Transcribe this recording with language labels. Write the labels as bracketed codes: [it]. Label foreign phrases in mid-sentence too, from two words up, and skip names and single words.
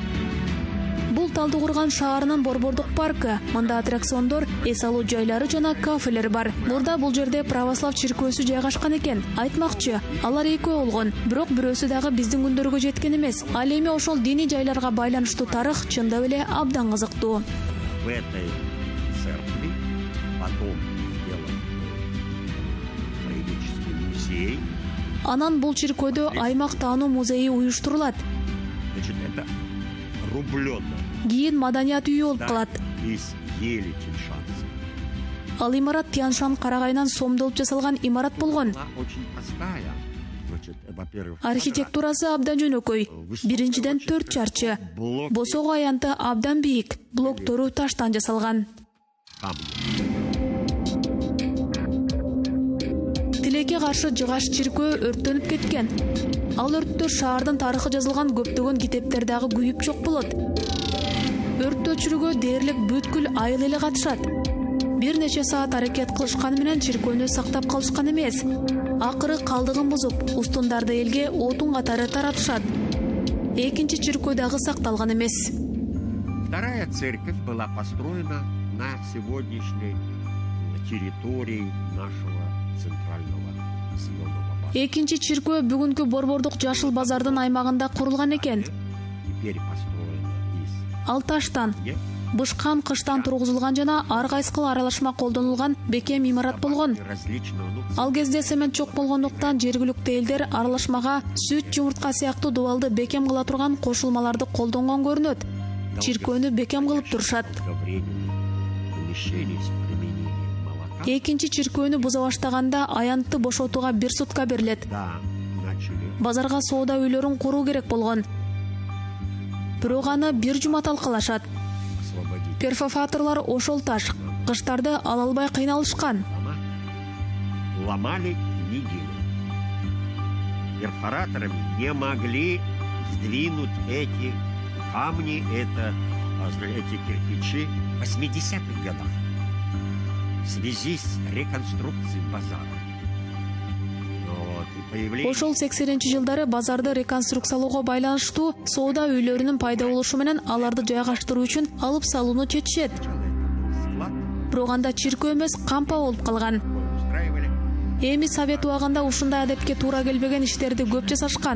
[ky] Бул Талдыкурган шаарынын борбордук паркы. Мында аттракциондор, эс алуу жайлары жана кафелер бар. Мурда бул жерде православ чиркөөсү жайгашкан экен. Айтмакчы, алар экөө болгон, бирок бирөөсү дагы биздин күндөргө жеткен эмес. Ал эми ошол диний жайларга байланыштуу тарых чындап эле абдан кызыктуу. [ru] В этой церкви потом сделан краеведческий музей. [ky] Анан бул чиркөөдө аймак таануу музейи уюштурулат. [ru] Значит, это рублёно. [ky] Кийин маданият үйү болуп калат. [ru] Из ели Тяньшанцы. [ky] Ал имарат Тяньшан карагайынан сомдолуп жасалган имарат болгон. [ru] Она очень простая. Значит, во-первых, [ky] Архитектурасы абдан жөнөкөй. Биринчиден 4 чарчы. Босого аянты абдан бийик. Блоктору таштан жасалган. Тилекке каршы жыгаш чиркөө өрттөнүп кеткен. Ал өрттө шаардын тарыхы жазылган көптөгөн китептер дагы күйүп жок болот. Өрттү өчүрүүгө дээрлик бүткүл айыл эле катышат. Бир нече саат аракет кылышканы менен чиркөөнү сактап калышкан эмес. Акыры калдыгын бузуп, устундарды элге отун катары таратышат. Экинчи чиркөө дагы сакталган эмес. [ru] Вторая церковь была построена на сегодняшней территории нашего центрального населенного пункта. [ky] Экинчи чиркөө бүгүнкү борбордук Жашыл базардын аймагында курулган экен. [ru] Теперь построена из [ky] Ал таштан, бышкан кыштан тургузулган жана ар кайсыл аралашма колдонулган бекем имарат болгон. Ал кезде цемент жок болгондуктан жергиликтүү элдер аралашмага сүт, жумуртка сыяктуу дубалды бекем кыла турган кошулмаларды колдонгон көрүнөт. Чиркөөнү бекем кылып турушат. Экинчи чиркөөнү буза баштаганда аянтты бошотууга 1 сутка берилет. Базарга соода үйлөрүн куруу керек болгон. Бирок аны 1 жума талкалашат. Перфофаторлор ошол таш, кыштарды ала албай кыйналышкан. [ru] Ломали неделю. Перфораторами не могли сдвинуть эти камни, эти кирпичи в 80-х годах в связи с реконструкцией базара. [ky] Ошол 80-жылдары базарды реконструкциялоого байланыштуу соода үйлөрүнүн пайда болушу менен аларды жайгаштыруу үчүн алып салууну чечишет. Бирок анда чиркөө эмес, кампа болуп калган. Эми совет убагында ушундай адепке туура келбеген иштерди көп жасашкан.